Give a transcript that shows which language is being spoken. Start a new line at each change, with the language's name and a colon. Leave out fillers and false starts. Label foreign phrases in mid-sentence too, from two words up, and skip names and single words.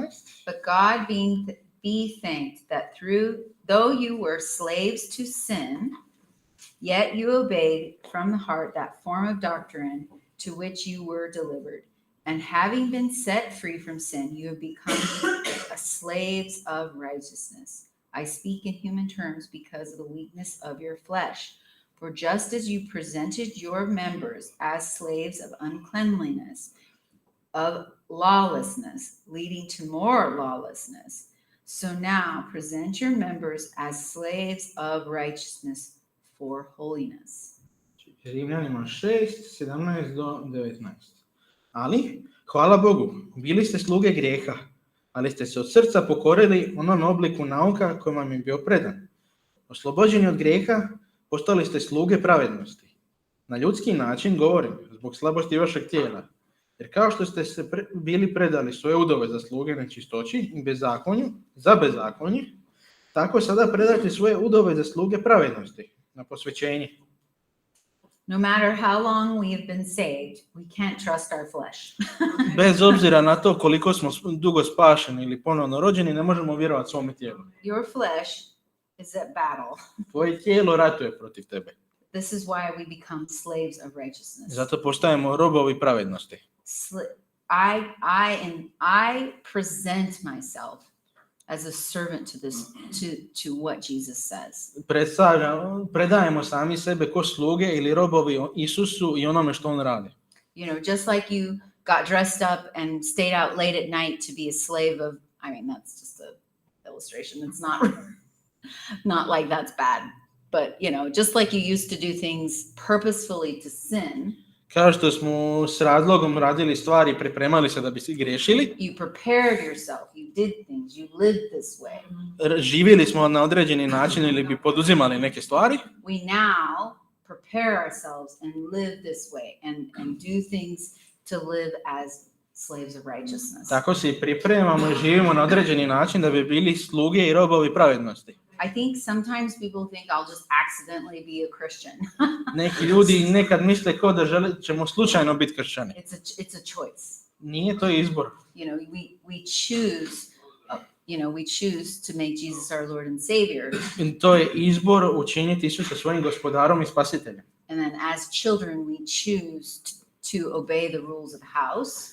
English: But God be thanked that though you were slaves to sin, yet you obeyed from the heart that form of doctrine to which you were delivered. And having been set free from sin, you have become slaves of righteousness. I speak in human terms because of the weakness of your flesh. For just as you presented your members as slaves of uncleanliness, of lawlessness, leading to more lawlessness, so now present your members as slaves of righteousness for holiness.
Croatian: Rimljanima 6, 17 do 19. Ali, hvala Bogu, bili ste sluge grijeha, ali ste se od srca pokorili onom obliku nauka koji vam je bio predan. Oslobođeni od grijeha, postali ste sluge pravednosti. Na ljudski način govorim, zbog slabosti vašeg tijela. Jer kao što ste se bili predali svoje udove za sluge nečistoći i bezakonju, za bezakonje, tako sada predajte svoje udove za sluge pravednosti, na posvećenje.
English: No matter how long we have been saved, we can't trust our flesh.
Croatian: Bez obzira na to koliko smo dugo spašeni ili ponovno rođeni, ne možemo vjerovati svome tijelu.
English: Your flesh is at battle.
Croatian: Tvoje tijelo ratuje protiv tebe.
English: This is why we become slaves of righteousness.
Croatian: Zato postajemo robovi pravednosti.
English: I present myself as a servant to what Jesus says.
Croatian: Predajemo sami sebe ko sluge ili robovi Isusu i onome što on radi.
English: You know, just like you got dressed up and stayed out late at night to be a slave of, I mean, that's just an illustration. It's not like that's bad. But, you know, just like you used to do things purposefully to sin.
Croatian: Kao što smo s razlogom radili stvari i pripremali se da bi se griješili.
English: You prepared yourself, you did things, you lived this way.
Croatian: Živjeli smo na određeni način ili bi poduzimali neke stvari.
English: We now prepare ourselves and live this way and do things to live as slaves of righteousness.
Croatian: Tako se i pripremamo i živimo na određeni način da bi bili sluge i robovi pravednosti.
English: I think sometimes people think I'll just accidentally be a Christian.
Croatian: Neki ljudi nekad misle kao da ćemo slučajno biti kršćani.
English: It's a choice.
Croatian: Nije to izbor.
English: You know, we choose to make Jesus our Lord and Savior.
Croatian: I to je izbor učiniti Isusa svojim gospodarom i spasiteljem.
English: And then as children we choose to obey the rules of the house.